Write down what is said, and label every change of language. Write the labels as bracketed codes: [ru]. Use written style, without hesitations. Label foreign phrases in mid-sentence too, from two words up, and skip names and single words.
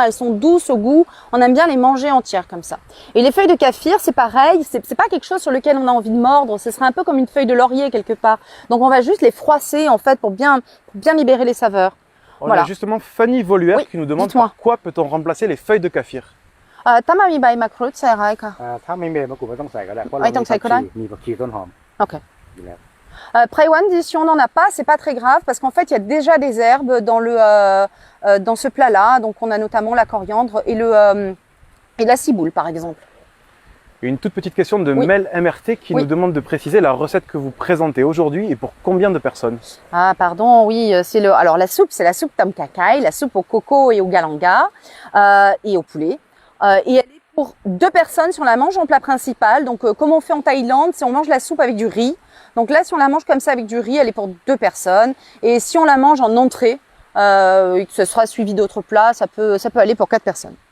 [fr] Elles sont douces au goût. On aime bien les manger entières comme ça. Et les feuilles de kaffir, c'est pareil. C'est pas quelque chose sur lequel on a envie de mordre. Ce serait un peu comme une feuille de laurier quelque part. Donc, on va juste les froisser en fait pour bien libérer les saveurs. On a justement Fanny Voluère qui nous demande par quoi peut-on remplacer les feuilles de kaffir? [th] ถ้ามันมีใบมะกรูดใส่อะไรคะ ถ้าไม่มีมะกรูดไม่ต้องใส่ก็ได้เพราะเรามีผักชีต้นหอม [fr] Ok. Praiwan dit si on n'en a pas, c'est pas très grave parce qu'en fait il y a déjà des herbes dans ce plat-là. Donc on a notamment la coriandre et la ciboule par exemple. Une toute petite question de Mel MRT qui nous demande de préciser la recette que vous présentez aujourd'hui et pour combien de personnes? Ah pardon, oui, alors la soupe, c'est la soupe tom kha kai, la soupe au coco et au galanga et au poulet. Et elle est pour 2 personnes si on la mange en plat principal. Donc comme on fait en Thaïlande, si on mange la soupe avec du riz. Donc là, si on la mange comme ça avec du riz, elle est pour 2 personnes. Et si on la mange en entrée, et que ce sera suivi d'autres plats, ça peut aller pour 4 personnes.